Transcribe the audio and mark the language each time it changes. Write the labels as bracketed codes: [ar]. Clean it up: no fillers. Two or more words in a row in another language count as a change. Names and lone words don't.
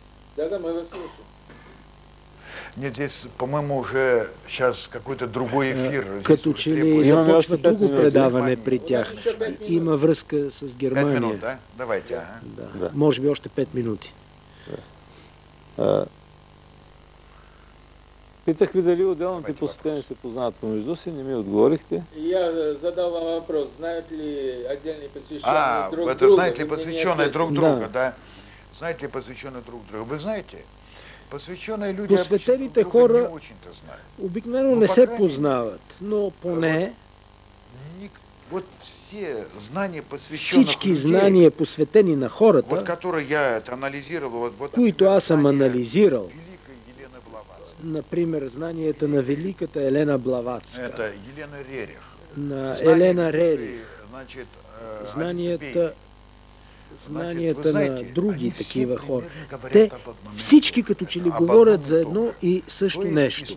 [ru] Да, мы вас слушаем. Нет, здесь, по-моему, уже сейчас какой-то другой эфир. [bg] Като че ли започва друго предаване при тях. Има връзка с Германия. 5 минути, да? Давайте, ага. Да. Може би още 5 минути. Питах ви дали отделните посетени се познават помежду си, не ми отговорихте. [ru] Я задал вам вопрос, знают ли отдельные посвященные друг это друга? знаете ли посвященные друг друга, да? Знаете ли посвященные друг друга? Вы знаете, посвященные люди [bg] Посветените хора обикновено не се познават, но поне [ru] вот все знания посвященных [bg] всички знания, посветени на хората, [ru] вот которые я это анализировал, вот [bg] които аз съм анализирал, например, знанията на великата Елена Блаватска, [ru] это Елена Рерих, [bg] на Елена Рерих, [ru] значит, [bg] знанията на други такива хора. Те всички като че ли говорят за едно и също нещо.